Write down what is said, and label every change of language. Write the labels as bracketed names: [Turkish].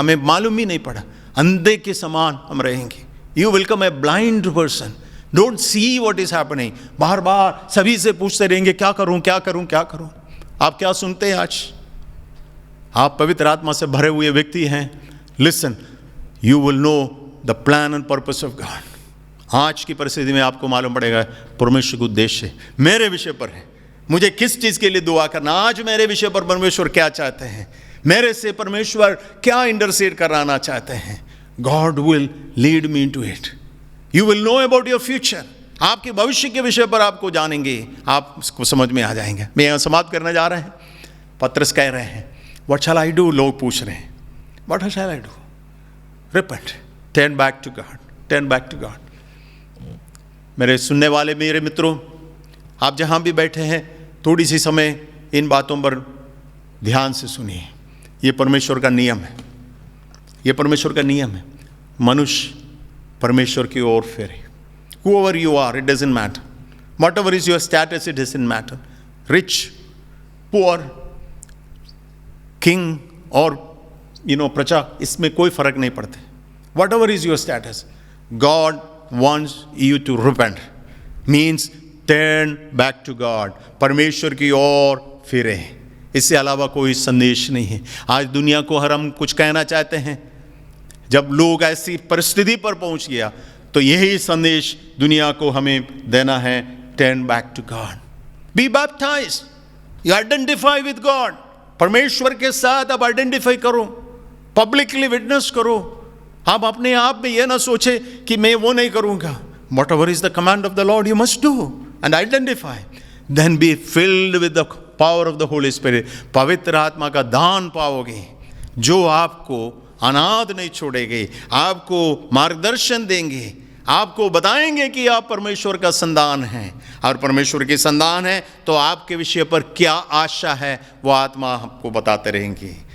[Hindi] हमें मालूम ही नहीं पड़ा, अंधे के समान हम रहेंगे। [English] You will come a blind person, don't see what is happening. [Hindi] बार बार सभी से पूछते रहेंगे क्या करूं क्या करूं क्या करूं। आप क्या सुनते हैं आज? आप पवित्र आत्मा से भरे हुए व्यक्ति हैं। [English] Listen, you will know the plan and purpose of God. [Hindi] आज की परिस्थिति में आपको मालूम पड़ेगा परमेश्वर का उद्देश्य मेरे विषय पर है, मुझे किस चीज़ के लिए दुआ करना। आज मेरे विषय पर परमेश्वर क्या चाहते हैं, मेरे से परमेश्वर क्या इंटरसीड कराना चाहते हैं। [English] God will lead me into it. You will know about your future. [Hindi] आपके भविष्य के विषय पर आपको जानेंगे, आप इसको समझ में आ जाएंगे। मैं यहाँ समाप्त करने जा रहे हैं। पत्रस कह रहे हैं [English] What shall I do? [Hindi] लोग पूछ रहे हैं [English] What shall I do? Repent, turn back to God, turn back to God. [Hindi] मेरे सुनने वाले मेरे मित्रों, आप जहाँ भी बैठे हैं थोड़ी सी समय इन बातों पर ध्यान से सुनिए। ये परमेश्वर का नियम है, ये परमेश्वर का नियम है। मनुष्य परमेश्वर की ओर फेरे। [English] Whoever you are, it doesn't matter. Whatever is your status, it doesn't matter. Rich, poor, king [Hindi] और प्रजा, इसमें कोई फर्क नहीं पड़ता। [English] Whatever is your status, God wants you to repent. Means turn back to God. [Hindi] परमेश्वर की ओर फिरे। इससे अलावा कोई संदेश नहीं है। आज दुनिया को हम कुछ कहना चाहते हैं, जब लोग ऐसी परिस्थिति पर पहुंच गया तो यही संदेश दुनिया को हमें देना है, [English] turn back to God. Be baptized. You identify with God. [Hindi] परमेश्वर के साथ आप आइडेंटिफाई करो, पब्लिकली विटनेस करो। आप अपने आप में यह ना सोचे कि मैं वो नहीं करूँगा। [English] Whatever is the command of the Lord, you must do and identify. Then be filled with the power of the Holy Spirit. [Hindi] पवित्र आत्मा का दान पाओगे, जो आपको अनाथ नहीं छोड़ेंगे, आपको मार्गदर्शन देंगे, आपको बताएंगे कि आप परमेश्वर का संतान हैं। और परमेश्वर की संतान है तो आपके विषय पर क्या आशा है वो आत्मा आपको बताते रहेंगे।